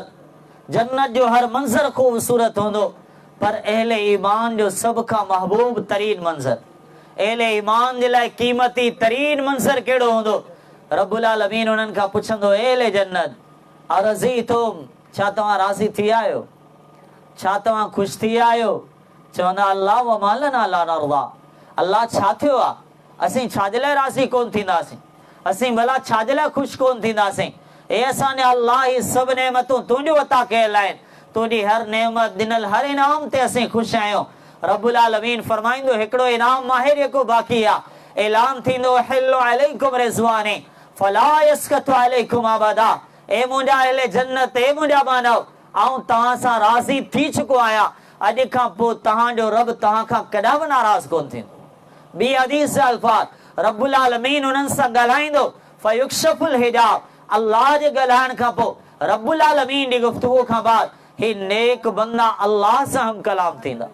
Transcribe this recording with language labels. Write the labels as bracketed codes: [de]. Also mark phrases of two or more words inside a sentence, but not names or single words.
[sd] जन्नत जो हर मंज़र ख़ूबसूरत हूंदो, पर अहले ईमान जो सभ खां महबूब तरीन मंज़र, अहले ईमान जे लाइ क़ीमती तरीन मंज़र कहिड़ो हूंदो? [ar] رب العالمين [sd] उन्हनि खां पुछंदो, [ar] أهل الجنة أرضيتم, [sd] छा तव्हां राज़ी थी आहियो? छा तव्हां ख़ुशि थी आहियो? [ar] चवंदा الله وما لنا لا نرضى. [sd] अल्लाह छा थियो आहे? असीं छाजे लाइ राज़ी कोन थींदासीं? असीं भला छाजे लाइ ख़ुशि कोन थींदासीं? हे असांजे अल्लाह ही सभु नेमतूं तुंहिंजो अता कयल आहिनि, तुंहिंजी हर नेमत ॾिनल हर इनाम ते असीं ख़ुशि आहियूं। [ar] رب العالمين [sd] फरमाईंदो हिकिड़ो इनाम माहिर जेको बाक़ी आहे, ऐलान थींदो [ar] أحل عليكم رضواني فلا أسخط عليكم أبدا. [sd] ए मुंहिंजा अहले जन्नत, ए मुंहिंजा मानव, आऊं तव्हां सां राज़ी थी चुको आहियां, अॼु खां पोइ तव्हांजो रब तव्हां खां कॾहिं बि नाराज़ कोन थींदो। ॿी हदीस जा अल्फाज़, [ar] رب العالمين [sd] उन्हनि सां ॻाल्हाईंदो [ar] فيكشف الحجاب. [sd] अल्लाह जे ॻाल्हाइण खां पोइ, [ar] رب العالمين [sd] जी गुफ़्तगू खां बाद ही नेक बंदा अल्लाह सां हम कलाम थींदा।